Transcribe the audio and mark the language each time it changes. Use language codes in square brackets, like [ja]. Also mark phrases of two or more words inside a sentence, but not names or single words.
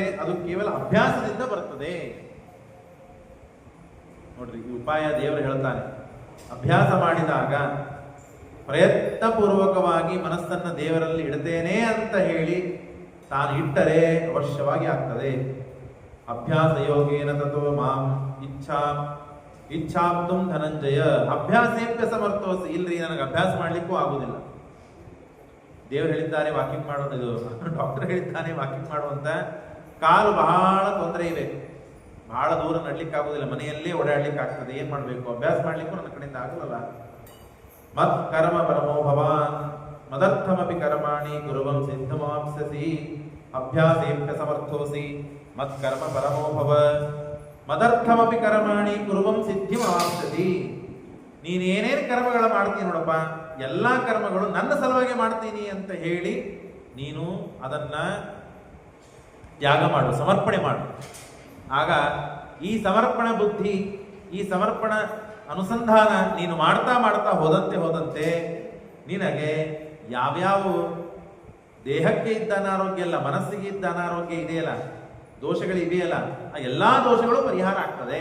[kn] ಅದು ಕೇವಲ ಅಭ್ಯಾಸದಿಂದ ಬರ್ತದೆ. ನೋಡ್ರಿ, ಈ ಉಪಾಯ ದೇವರು ಹೇಳ್ತಾನೆ. ಅಭ್ಯಾಸ ಮಾಡಿದಾಗ, ಪ್ರಯತ್ನಪೂರ್ವಕವಾಗಿ ಮನಸ್ಸನ್ನು ದೇವರಲ್ಲಿ ಇಡ್ತೇನೆ ಅಂತ ಹೇಳಿ ತಾನು ಇಟ್ಟರೆ ಅವಶ್ಯವಾಗಿ ಆಗ್ತದೆ. [sa] ಅಭ್ಯಾಸ ಯೋಗೇನ ತಥೋ ಮಾಂ ಇಚ್ಛಾಪ್ತುಂ ಧನಂಜಯ ಅಭ್ಯಾಸೇಪ್ಯ ಸಮರ್ಥೋಸಿ. [kn] ಇಲ್ರಿ, ನನಗೆ ಅಭ್ಯಾಸ ಮಾಡ್ಲಿಕ್ಕೂ ಆಗುದಿಲ್ಲ. ದೇವರು ಹೇಳಿದ್ದಾರೆ ವಾಕಿಂಗ್ ಮಾಡೋದು, ಇದು ಡಾಕ್ಟರ್ ಹೇಳಿದ್ದಾನೆ ವಾಕಿಂಗ್ ಮಾಡುವಂತ. ಕಾಲು ಬಹಳ ತೊಂದರೆ ಇವೆ, ಬಹಳ ದೂರ ನಡ್ಲಿಕ್ಕೆ ಆಗುದಿಲ್ಲ, ಮನೆಯಲ್ಲೇ ಓಡಾಡ್ಲಿಕ್ಕೆ ಆಗ್ತದೆ. ಏನ್ ಮಾಡ್ಬೇಕು? ಅಭ್ಯಾಸ ಮಾಡ್ಲಿಕ್ಕೂ ನನ್ನ ಕಡೆಯಿಂದ ಆಗಲ್ಲ. [sa] ಮತ್ ಕರ್ಮ ಪರಮೋ ಭವಾನ್ ಮದರ್ಥಮಪಿ ಕರ್ಮಾಣಿ ಗುರುವಂ ಸಿದ್ಧಮಾಪ್ಸ್ಯಸಿ ಅಭ್ಯಾಸೇಪ್ಯ ಸಮರ್ಥೋಸಿ ಮತ್ ಕರ್ಮ ಪರಮೋ ಭವ ಮದರ್ಥಮಪಿ ಕರ್ಮಾಣಿ ಕುರುವಂ ಸಿದ್ಧಿಮಾಪ್ಸ್ಯಸಿ. [kn] ನೀನೇನೇನು ಕರ್ಮಗಳ ಮಾಡ್ತೀನಿ ನೋಡಪ್ಪ, ಎಲ್ಲಾ ಕರ್ಮಗಳು ನನ್ನ ಸಲುವಾಗಿ ಮಾಡ್ತೀನಿ ಅಂತ ಹೇಳಿ ನೀನು ಅದನ್ನ ತ್ಯಾಗ ಮಾಡು, ಸಮರ್ಪಣೆ ಮಾಡು. ಆಗ ಈ ಸಮರ್ಪಣ ಬುದ್ಧಿ, ಈ ಸಮರ್ಪಣ ಅನುಸಂಧಾನ ನೀನು ಮಾಡ್ತಾ ಮಾಡ್ತಾ ಹೋದಂತೆ ನಿನಗೆ ಯಾವ್ಯಾವ ದೇಹಕ್ಕೆ ಇದ್ದ ಅನಾರೋಗ್ಯ ಅಲ್ಲ, ಮನಸ್ಸಿಗೆ ಇದ್ದ ಅನಾರೋಗ್ಯ ಇದೆಯಲ್ಲ, ದೋಷಗಳು ಇದೆಯಲ್ಲ, ಆ ಎಲ್ಲಾ ದೋಷಗಳು ಪರಿಹಾರ ಆಗ್ತದೆ.